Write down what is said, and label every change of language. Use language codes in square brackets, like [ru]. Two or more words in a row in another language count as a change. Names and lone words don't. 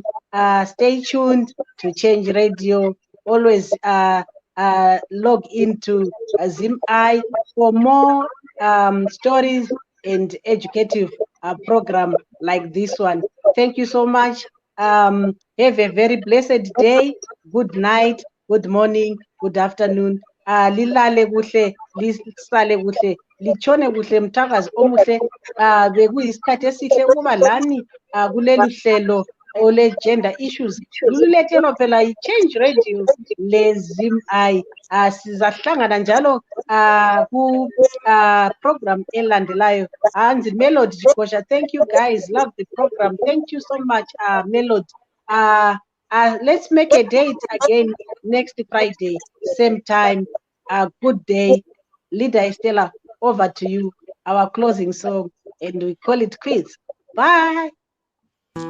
[en] Stay tuned to Change Radio. Always log into ZimI for more stories and educative program like this one. Thank you so much. Have a very blessed day. Good night, good morning, good afternoon. [nd] Lilale kuhle, lisale kuhle, lichone kuhle mthakazi omuhle. Bekuyisikhathi esihle ukuba lani kuleli hlelo ole gender issues. Lulethelwa phela yi-Change Radio le-ZimI. Sizahlangana njalo ku program elandelayo. [en] Hansi Melody Jikosha, thank you guys, love the program. Thank you so much, Melody. Let's make a date again next Friday, same time. Good day. Leader Estela, over to you. Our closing song, and we call it quits.